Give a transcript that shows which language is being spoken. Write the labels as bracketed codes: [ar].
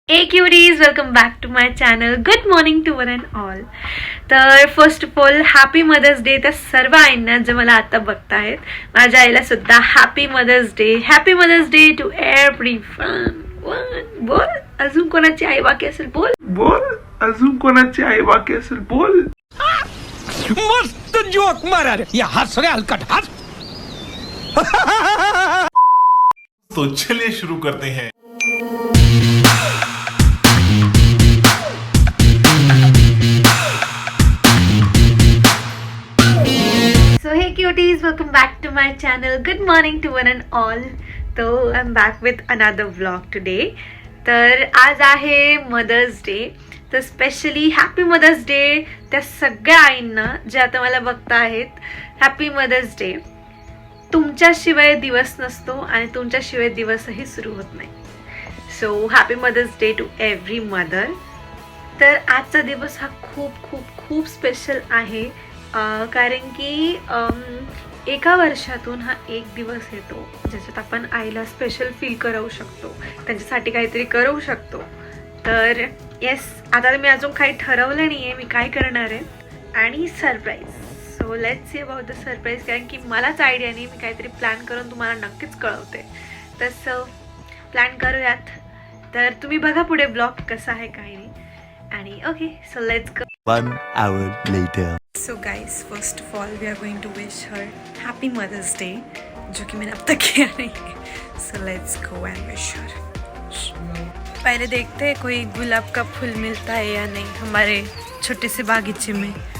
[en] Hey cuties, welcome back to my channel. Good morning to one and all. [mr] तर [en] first of all happy mother's day [mr] त्या सर्व आईंना जे मला आता बघतायत. माझ्या आईला सुद्धा happy mother's day. [en] Happy mother's day to everyone. [mr] बोल अजून कोणाची आई बाकी असेल बोल. बोल अजून कोणाची आई बाकी असेल बोल. मस्त जोक मारा रे. या हंस रे हलकट हंस. [hi] तो चलिए शुरू करते हैं. [en] So hey cuties, welcome back to my channel. Good morning to one and all. So I'm back with another vlog today. [mr] तर आज आहे मदर्स डे. तर स्पेशली हॅपी मदर्स डे त्या सगळ्या आईंना जे आता मला बघता आहेत. Happy mother's day. तुमच्याशिवाय दिवस नसतो आणि तुमच्याशिवाय दिवसही सुरू होत नाही. [en] So happy mother's day to every mother. [mr] तर आजचा दिवस हा खूप खूप खूप स्पेशल आहे. कारण की एका वर्षातून हा एक दिवस येतो ज्याच्यात आपण आईला स्पेशल फील करू शकतो, त्यांच्यासाठी काहीतरी करू शकतो. तर येस, आता मी अजून काही ठरवलं नाही आहे मी काय करणार आहे आणि surprise. [en] So let's see about the surprise. [mr] कारण की मलाच आयडिया नाही, मी काहीतरी प्लॅन करून तुम्हाला नक्कीच कळवते. तसं प्लॅन करूयात. तर तुम्ही बघा पुढे ब्लॉग कसा आहे काही नाही. [en] आणि okay, so let's go. 1 hour later. So guys, first of all we are going to wish her happy mother's day, [hi] जो कि मैंने अब तक किया नहीं है. [en] So let's go and wish her. [hi] पहले देखते हैं कोई गुलाब का फूल मिलता है या नहीं हमारे छोटे से बागीचे में.